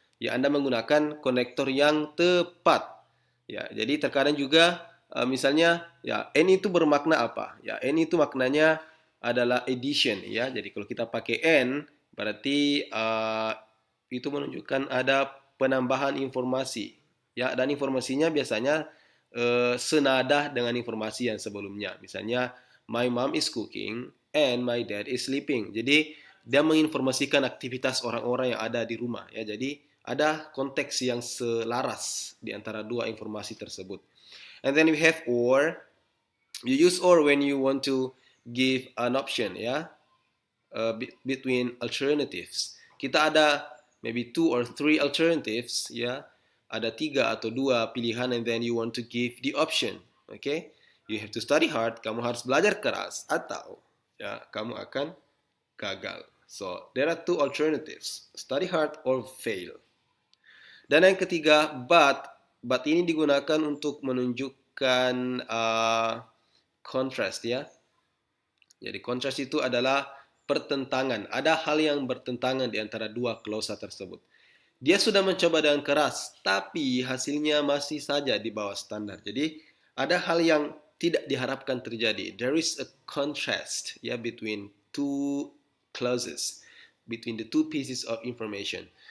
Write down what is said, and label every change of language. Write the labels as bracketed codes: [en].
[id] Ya, Anda menggunakan konektor yang tepat. Ya, jadi terkadang juga misalnya, ya, and itu bermakna apa? Ya, and itu maknanya adalah addition, ya. Jadi kalau kita pakai and berarti itu menunjukkan ada penambahan informasi. Ya, dan informasinya biasanya senada dengan informasi yang sebelumnya. [en] Misalnya, my mom is cooking and my dad is sleeping. [id] Jadi, dia menginformasikan aktivitas orang-orang yang ada di rumah. Ya, jadi, ada konteks yang selaras di antara dua informasi tersebut. [en] And then we have or. You use or when you want to give an option, ya, between alternatives. [id] Kita ada [en] maybe 2 or 3 alternatives, ya. [id] Ada 3 atau 2 pilihan [en] and then you want to give the option. Okay? You have to study hard, [id] kamu harus belajar keras atau, ya, kamu akan gagal. [en] So, there are 2 alternatives, study hard or fail. [id] Dan yang ketiga, but ini digunakan untuk menunjukkan contrast, ya. Jadi contrast itu adalah pertentangan. Ada hal yang bertentangan di antara dua klausa tersebut. Dia sudah mencoba dengan keras, tapi hasilnya masih saja di bawah standar. Jadi ada hal yang tidak diharapkan terjadi. [en] There is a contrast, ya, between two clauses, between the two pieces of information.